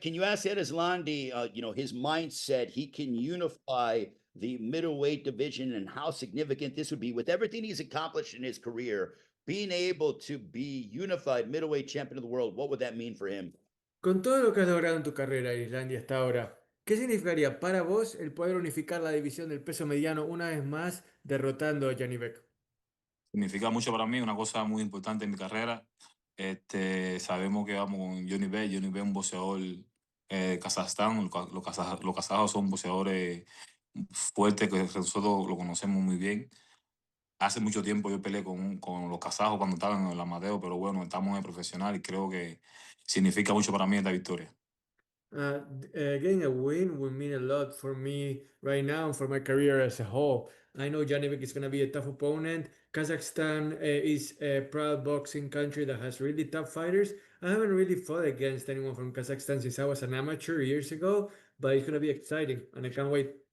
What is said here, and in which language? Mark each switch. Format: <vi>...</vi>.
<en>Can you ask Ereslandi, you know, his mindset, he can unify the middleweight division and how significant this would be with everything he's accomplished in his career, being able to be unified middleweight champion of the world? What would that mean for him?</en> <es>Con todo lo que has logrado en tu carrera, Islandia, hasta ahora, ¿qué significaría para vos el poder unificar la división del peso mediano una vez más derrotando a Janibek? Significa mucho para mí, una cosa muy importante en mi carrera. Sabemos que vamos con Janibek. Janibek es un boxeador Kazajstán. Los kazajos son boxeadores fuertes que nosotros lo conocemos muy bien. Hace mucho tiempo yo peleé con los kazajos cuando estaban en el amateur, pero bueno, estamos en el profesional y creo que significa mucho para mí esta victoria.</es> <en>Getting a win would mean a lot for me right now and for my career as a whole. I know Janibek is going to be a tough opponent. Kazakhstan is a proud boxing country that has really tough fighters. I haven't really fought against anyone from Kazakhstan since I was an amateur years ago, but it's going to be exciting and I can't wait.</en>